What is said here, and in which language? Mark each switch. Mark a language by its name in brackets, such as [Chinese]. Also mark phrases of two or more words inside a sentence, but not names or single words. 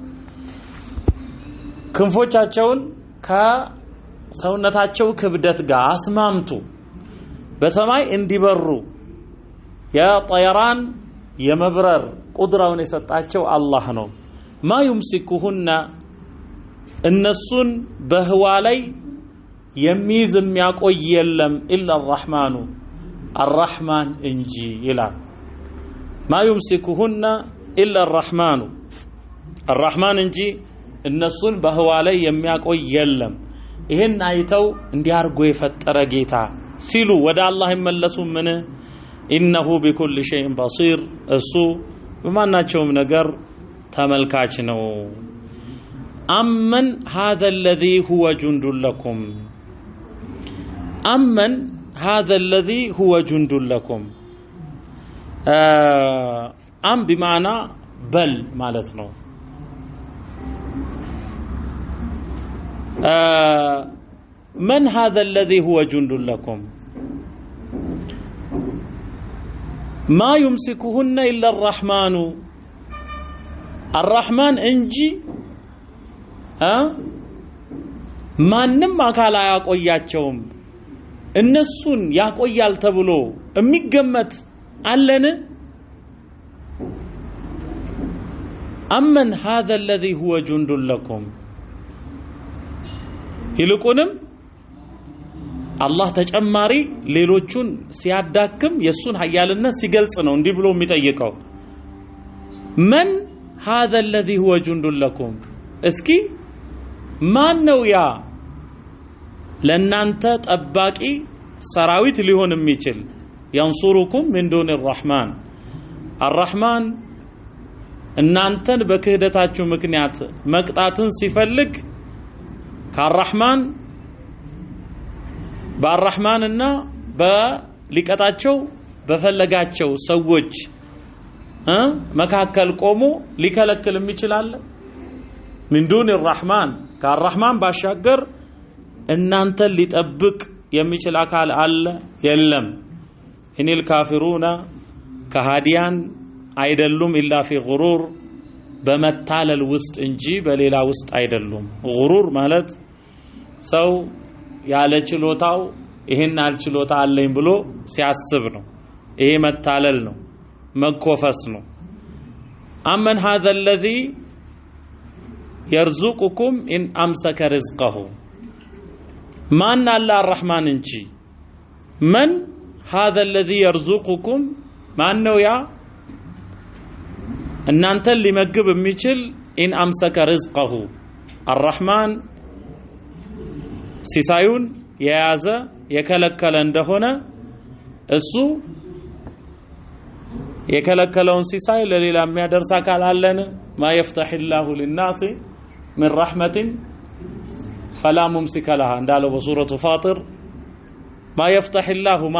[Amharic] ክንፎቻቸውን ከሰውነታቸው ክብደት ጋር አስማምቱ በሰማይ እንዲበሩ የጠይራን የመብረር ቁድራውን የሰጣቸው አላህ ነው [Arabic] ما يمسكهن [Amharic] እነሱን በህዋ ላይ የሚይዝ የሚያቆይ የለም [Arabic] إلا الرحمن [Amharic] الرحمن እንጂ ይላል [Arabic] ما يمسكهن إلا الرحمن [Amharic] እንጂ እነሱን በህዋ ላይ የሚያቆይ የለም ይሄን አይተው እንዲያርጎ የፈጠረ ጌታ ሲሉ ወደ አላህ ይመለሱ ምን [Arabic] إنه بكل شيء بصير [Amharic] እሱ በማናቸውም ነገር ተመልካች ነው [Arabic] أمن هذا الذي هو جند لكم أمن هذا الذي هو جند لكم أم بمعنى بل [Amharic] ማለት ነው [Arabic] من هذا الذي هو جند لكم ማ يمسكهن إلا الرحمن الرحمن እንጂ [Amharic] ማንም አካል አያቆያቸውም እነሱን ያቆያል ተብሎ የሚገመት አለን [Arabic] أمن هذا الذي هو جند لكم [Amharic] ይልቁንም አላህ ተጨማሪ ሌሎቹን ሲያዳክም የሱን ኃያልነት ሲገልጽ ነው እንዲህ ብሎ የሚጠይቀው [Arabic] من هذا الذي هو جند لكم [Amharic] እስኪ ማን ነው ያ ለናንተ ጠባቂ ሰራዊት ሊሆን የሚችል [Arabic] ينصركم من دون الرحمن الرحمن [Amharic] እናንተን በክህደታችሁ ምክንያት መቅጣትን ሲፈልግ ከአርራህማን በአርራህማንና በሊቀጣቸው በፈለጋቸው ሰዎች መካከል ቆሞ ሊከለክልም ይችላል [Arabic] من دون الرحمن [Amharic] ከአርራህማን ባሻገር እናንተን ሊጠብቅ የሚችል አካል አለ የለም [Arabic] إن الكافرون [Amharic] ከሃዲያን አይደሉም [Arabic] إلا في غرور [Amharic] በመታለል ውስጥ እንጂ በሌላ ውስጥ አይደሉም ጉሩር ማለት ሰው ያለ ችሎታው ይሄን አልችሎታ አለኝ ብሎ ሲያስብ ነው ይሄ መታለል ነው መኮፈስ ነው [Arabic] أمن هذا الذي يرزقكم إن أمسك رزقه [Amharic] ማን አለ الرحمن እንጂ [Arabic] من هذا الذي يرزقكم [Amharic] ማን ነው ያ እናንተን ሊመግብ የሚችል [Arabic] إن أمسك رزقه الرحمن [Amharic] ሲሳዩን የያዘ የከለከለ እንደሆነ እሱ የከለከለውን ሲሳይ ለሌላ የሚያደርስ አካል አለን [Arabic] ما يفتح الله للناس من رحمة فلا ممسك لها [Amharic] እንዳለው በሱረቱ ፋጢር [Arabic] ما يفتح الله ما